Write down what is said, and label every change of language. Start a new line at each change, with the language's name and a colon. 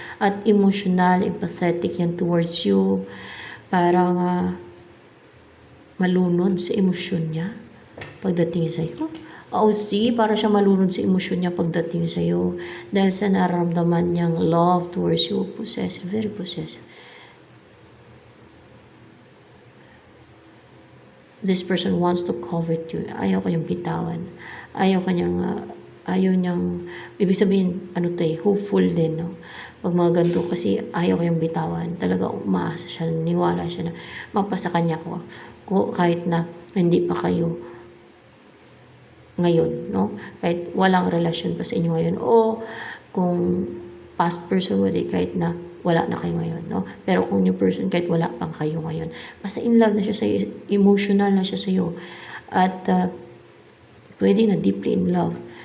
English: At emotional, empathetic yan towards you.
Filipino: Parang malunod sa emosyon niya pagdating sa'yo. Para siya malunod sa emosyon niya pagdating sa'yo. Dahil sa nararamdaman niyang
English: love towards you. Possessive, very possessive. This person wants to covet you.
Filipino: Ayaw kanyang bitawan. Ayaw niyang, ibig sabihin, hopeful din, no? Pag mga ganito, kasi ayaw kayong bitawan. Talaga umaasa siya, niwala siya na mapasa kanya ko. Kahit na hindi pa kayo ngayon, no? Kahit walang relasyon pa sa inyo ngayon. O kung past person mo, kahit na wala na kayo ngayon, no? Pero kung new person, kahit wala pang kayo ngayon, basta in love na siya sa'yo, emotional na siya sa'yo. At pwede na deeply in love.